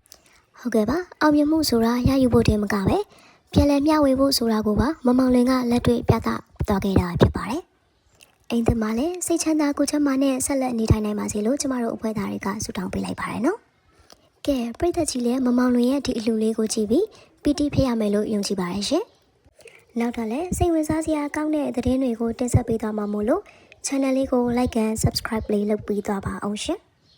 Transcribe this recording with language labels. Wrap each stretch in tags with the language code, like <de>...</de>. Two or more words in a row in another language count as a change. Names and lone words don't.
<my>ဟုတ်ကဲ့ပါအောင်မြင်မှုဆိုတာရယူဖို့တည်းမကပဲပြန်လည်မျှဝေဖို့ဆိုတာကိုပါမမောင်လင်ကလက်တွေ့ပြသသွားခဲ့တာဖြစ်ပါတယ်။အိမ်သမားလည်းစိတ်ချမ်းသာကိုယ်ချမ်းသာနဲ့ဆက်လက်နေထိုင်နိုင်ပါစေလို့ကျမတို့အဖွဲ့သားတွေကဆုတောင်းပေးလိုက်ပါတယ်နော်။ကဲပရိသတ်ကြီးလည်းမမောင်လွင်ရဲ့ဒီအလှလေးကိုကြည့်ပြီးပီတိဖြစ်ရမယ်လို့ယုံကြည်ပါတယ်ရှင်။နောက်တော့လည်းစိတ်ဝင်စားစရာကောင်းတဲ့သတင်းတွေကိုတင်ဆက်ပေးသွားမှာမို့လို့ channel လေးကို</my> <en>like and subscribe</en> <my>လေးလုပ်ပေးသွားပါအောင်ရှင်။</my>